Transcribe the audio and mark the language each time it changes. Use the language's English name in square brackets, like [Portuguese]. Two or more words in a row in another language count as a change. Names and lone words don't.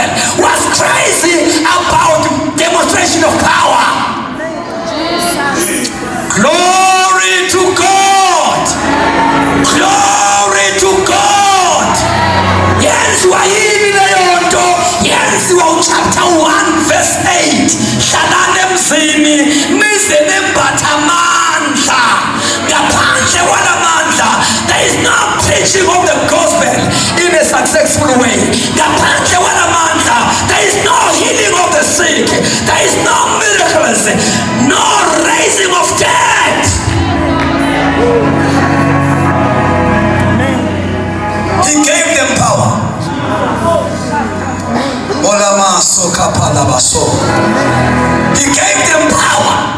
[English] Was crazy about demonstration of power. Glory to God. Glory to God. Yes, we are in the yes, we are chapter 1 verse 8. Shalane mzini mizene batamandla. [Zulu] Ngaphandle kwanamandla, [English] there is no preaching of the gospel in a successful way. [Zulu] Ngaphandle kwanamandla, [English] there is no healing of the sick. There is no miracles, no raising of dead. He gave them power. He gave them power.